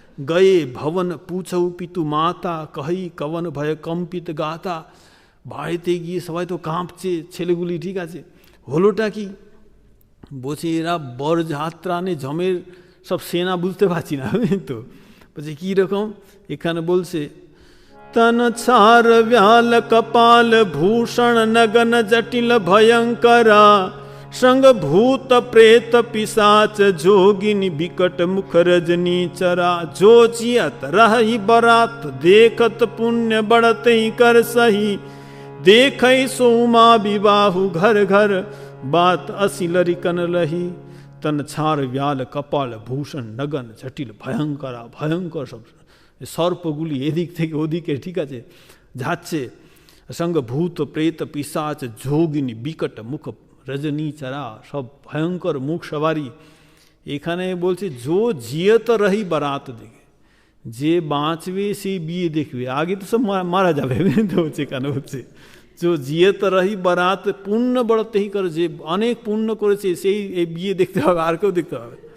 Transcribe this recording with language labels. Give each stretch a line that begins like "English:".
Awadhi: গয়ে ভবন পুছৌ পিতু মাতা কহি কবন ভয় কম্পিত গাতা।
Bangla: বাড়িতে গিয়ে সবাই তো কাঁপছে ছেলেগুলি, ঠিক আছে, হলোটা কি? বলছে এরা বরযাত্রা নে জমের সব সেনা, বুঝতে পারছি না তো। বলছে কীরকম? এখানে বলছে
Awadhi: तन छार व्याल कपाल भूषण नगन जटिल भयंकरा संग भूत प्रेत पिशाच जोगिनी विकट मुख रजनी चरा जो जियत रही बरात देखत पुण्य बढ़ते ही कर सही देख सोमा विबाहु घर घर बात असी लरिकन रही तन छार व्याल कपाल भूषण नगन जटिल भयंकरा भयंकर सब
Bangla: সর্পগুলি এদিক থেকে ওদিকে, ঠিক আছে, যাচ্ছে। সঙ্গে
Awadhi: ভূত প্রেত পিশাচ যোগিনী বিকট মুখ রজনী চারা,
Bangla: সব ভয়ঙ্কর মুখ সবারই। এখানে বলছে
Awadhi: জো জিয়ত রহি বারাত দেখে,
Bangla: যে বাঁচবে সেই বিয়ে দেখবে, আগে তো সব মারা যাবে। তো হচ্ছে এখানে হচ্ছে
Awadhi: জো জিয়ত রহি বারাত, পুণ্য বড়তেই করে,
Bangla: যে অনেক পুণ্য করেছে সেই এই বিয়ে দেখতে হবে, আর কেউ দেখতে হবে।